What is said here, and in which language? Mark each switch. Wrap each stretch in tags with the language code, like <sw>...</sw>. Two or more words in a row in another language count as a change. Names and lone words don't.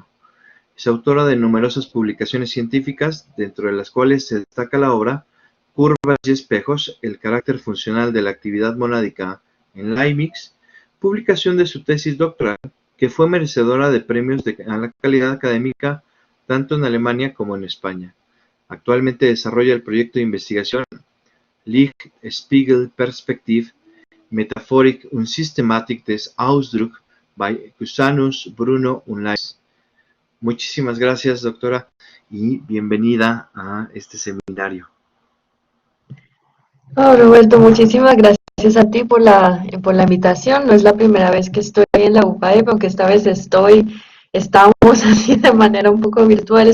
<es>Es autora de numerosas publicaciones científicas, dentro de las cuales se destaca la obra Curvas y espejos, el carácter funcional de la actividad monádica en Leibniz, publicación de su tesis doctoral, que fue merecedora de premios a la calidad académica tanto en Alemania como en España. Actualmente desarrolla el proyecto de investigación Licht, Spiegel, Perspektive, Metaphorik und Systematik des Ausdruck bei Cusanus, Bruno und Leibniz. Muchísimas gracias, doctora, y bienvenida a este seminario. Oh, Roberto, muchísimas gracias a ti por la invitación. No es la primera vez que estoy en la UPAEP, aunque esta vez estamos así de manera un poco virtual.</es>